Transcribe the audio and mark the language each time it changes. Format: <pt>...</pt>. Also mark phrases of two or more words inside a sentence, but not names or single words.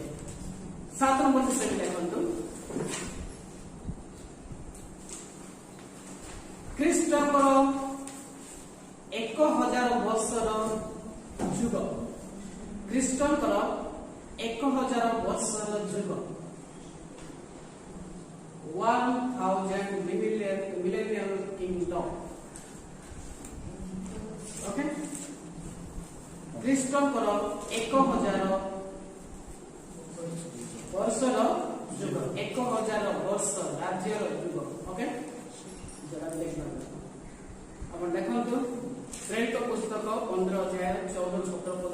<or>7 ନମ୍ବର ସେଠି ଦେଖନ୍ତୁ। ଖ୍ରୀଷ୍ଟଙ୍କର 1000 ବର୍ଷର ଯୁଗ, ଖ୍ରୀଷ୍ଟଙ୍କର 1000 ବର୍ଷର ଯୁଗ, 1000</or> <en>millennial kingdom।</en> <or>ओके ଖ୍ରୀଷ୍ଟଙ୍କର 1000 ବର୍ଷର ଯୁଗ, 1000 ବର୍ଷ ରାଜ୍ୟର ଯୁଗ। ଓକେ ଜରା ଦେଖିବା ଆପଣ ଦେଖନ୍ତୁ ପ୍ରେରିତ ପୁସ୍ତକ 15 ଅଧ୍ୟାୟ 14-17 ପଦ</or>